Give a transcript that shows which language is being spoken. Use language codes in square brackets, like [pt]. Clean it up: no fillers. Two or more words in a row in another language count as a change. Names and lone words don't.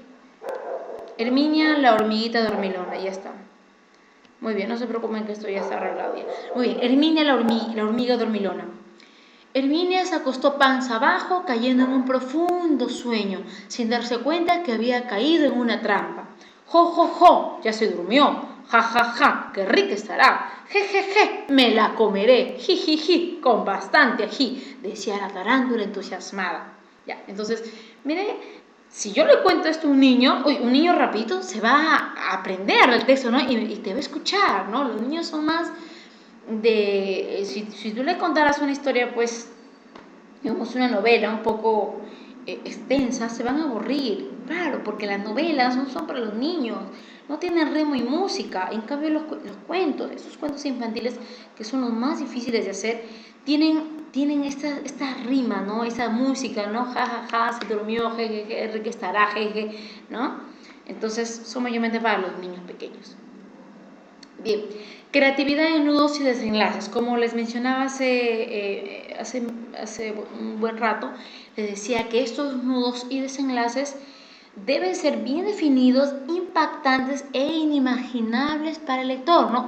[es] Herminia, la hormiguita dormilona, ya está. Muy bien, no se preocupen que esto ya está arreglado ya. Muy bien, Herminia, la hormiga dormilona. Herminia se acostó panza abajo, cayendo en un profundo sueño, sin darse cuenta que había caído en una trampa. ¡Jo, jo, jo! Ya se durmió. ¡Ja, ja, ja! ¡Qué rica estará! ¡Je, je, je! ¡Me la comeré! ¡Ji, ji, ji! Con bastante ají, decía la tarántula entusiasmada. Ya, entonces, mire, si yo le cuento esto a un niño rapidito se va a aprender el texto, ¿no? Y te va a escuchar, ¿no? Los niños son más de... Si tú le contaras una historia, pues, digamos, una novela un poco extensa, se van a aburrir, claro, porque las novelas no son para los niños, no tienen ritmo y música. En cambio, los cuentos, esos cuentos infantiles que son los más difíciles de hacer, tienen esta rima, ¿no? Esa música, ¿no? Ja, ja, ja, se durmió, je, je, je, rica estará, je, je, ¿no? Entonces, son mayormente para los niños pequeños. Bien, creatividad en nudos y desenlaces. Como les mencionaba hace un buen rato, les decía que estos nudos y desenlaces deben ser bien definidos, impactantes e inimaginables para el lector, ¿no?